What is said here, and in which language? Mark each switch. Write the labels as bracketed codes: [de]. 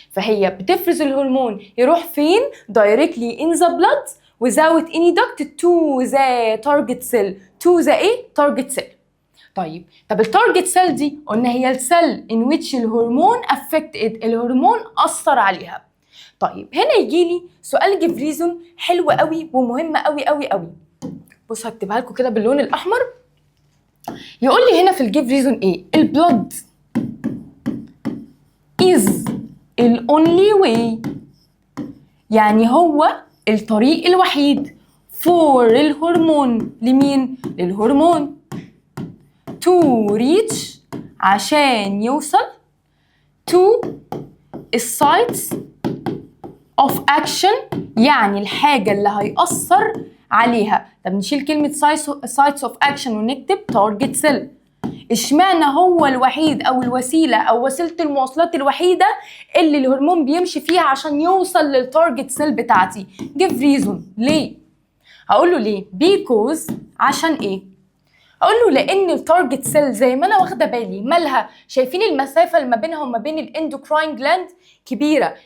[ar] فهي بتفرز الهرمون يروح فين؟ [en] directly in the blood without any duct to the target cell. to the ايه؟ target cell. [ar] طيب التارجت سيل دي قلنا هي السيل in which الهرمون affected، الهرمون أثر عليها. طيب هنا يجي لي سؤال give reason حلو قوي ومهم قوي قوي قوي. بص هكتبها لكم كده باللون الأحمر. يقول لي هنا في الجيف ريزون ايه؟ البلود [en] is the only way، [ar] يعني هو الطريق الوحيد for الهرمون. لمين؟ للهرمون. to reach، عشان يوصل [en] to sites of action، [ar] يعني الحاجة اللي هيأثر عليها. طب نشيل كلمة sites of action ونكتب target cell. اشمعنى هو الوحيد أو الوسيلة أو وسيلة المواصلات الوحيدة اللي الهرمون بيمشي فيها عشان يوصل للتارجت سيل بتاعتي؟ give reason. ليه؟ هقول له ليه؟ because، عشان ايه؟ اقول له لان التارجت سيل زي ما انا واخده بالي مالها، شايفين المسافه اللي ما بينها وما بين الاندوكراين جلاند كبيره.